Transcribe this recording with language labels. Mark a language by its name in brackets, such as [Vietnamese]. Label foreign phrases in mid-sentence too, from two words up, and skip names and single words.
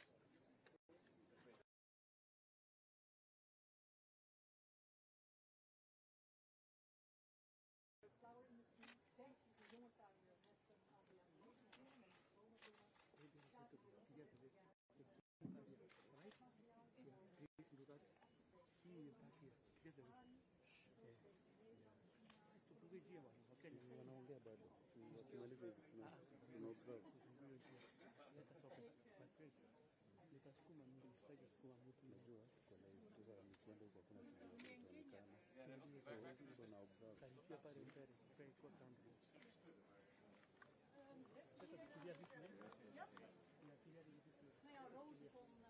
[English] Flower industry, [Dutch] denk je, een jonge tuinier met zijn aantal jaar geleden en zomergroen. [Swahili] Wanaongea bado. Tumalize tunaobserve. Nitasukuma mimi, sitaki kusukuma mtu. Najua kwa live sasa nikienda huko kuna kitu so na observe. Karibia pale mbele, kwa kando. Sasa tukilia hivi. [Dutch] Ja. [Swahili] Tunatia hivi. [Dutch] Nou ja, rozen van